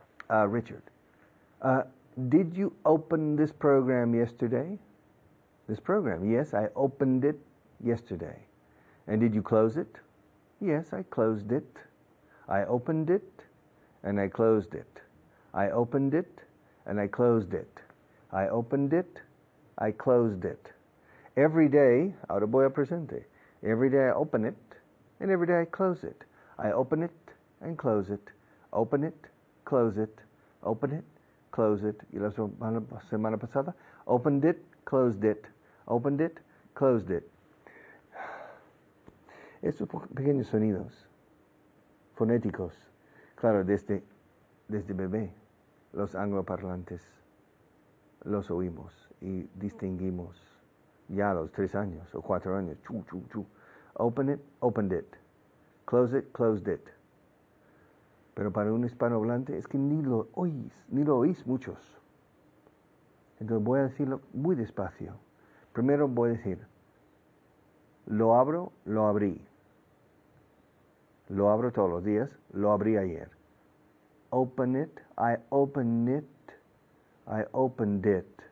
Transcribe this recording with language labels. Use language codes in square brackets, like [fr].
[en] Richard, did you open this program yesterday? This program? Yes, I opened it yesterday. And did you close it? Yes, I closed it. I opened it and I closed it. I opened it and I closed it. I opened it, I closed it. [es] Every day, ahora voy a presente. [en] Every day I open it, and every day I close it. I open it and close it. Open it, close it. Open it, close it. [es] Y la semana pasada, opened it, closed it. [en] Opened it, closed it. [es] Estos pequeños sonidos fonéticos, claro, desde bebé, los angloparlantes los oímos y distinguimos ya a los 3 años o 4 años. Chu, chu, chu. Open it, opened it. Close it, closed it. Pero para un hispanohablante es que ni lo oís muchos. Entonces voy a decirlo muy despacio. Primero voy a decir, lo abro, lo abrí. Lo abro todos los días, lo abrí ayer. [en] Open it, I opened it, I opened it.